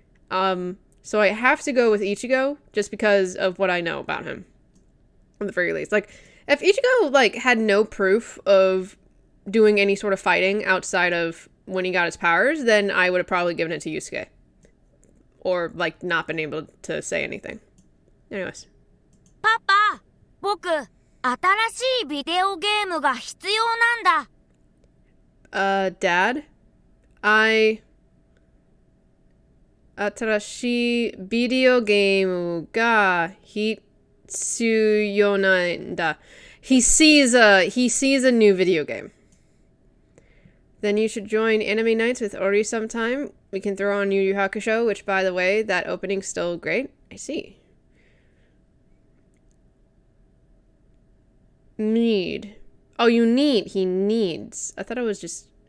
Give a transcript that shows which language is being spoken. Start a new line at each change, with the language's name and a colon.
English: So I have to go with Ichigo just because of what I know about him. At the very least. Like, if Ichigo, like, had no proof of doing any sort of fighting outside of when he got his powers, then I would have probably given it to Yusuke. Or, like, not been able to say anything. Anyways.
Japanese: パパ、僕、新しいビデオゲームが必要なんだ。
English: Dad?
Japanese: 新しいビデオゲームが必要なんだ.
English: He sees a new video game. Then you should join Anime Nights with Ori sometime. We can throw on Yu Yu Hakusho, which, by the way, that opening's still great. I see. Need. Oh, you need. He needs. I thought it was just...